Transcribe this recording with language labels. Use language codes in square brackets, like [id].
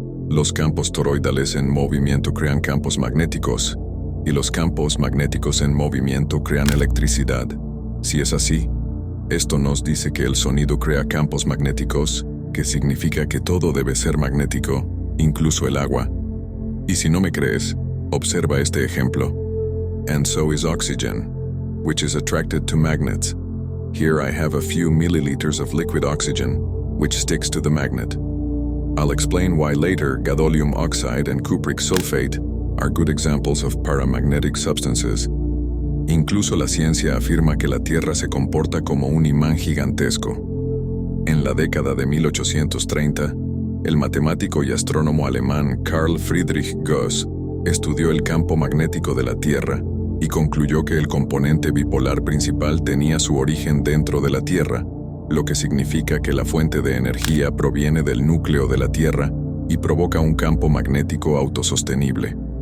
[es] Los campos toroidales en movimiento crean campos magnéticos, y los campos magnéticos en movimiento crean electricidad. Si es así, esto nos dice que el sonido crea campos magnéticos, que significa que todo debe ser magnético, incluso el agua. Y si no me crees, observa este ejemplo. [en] And so is oxygen, which is attracted to magnets. Here I have a few milliliters of liquid oxygen, which sticks to the magnet. I'll explain why later gadolinium oxide and cupric sulfate are good examples of paramagnetic substances. [es] Incluso la ciencia afirma que la Tierra se comporta como un imán gigantesco. En la década de 1830, el matemático y astrónomo alemán Carl Friedrich Gauss estudió el campo magnético de la Tierra y concluyó que el componente bipolar principal tenía su origen dentro de la Tierra, lo que significa que la fuente de energía proviene del núcleo de la Tierra y provoca un campo magnético autosostenible.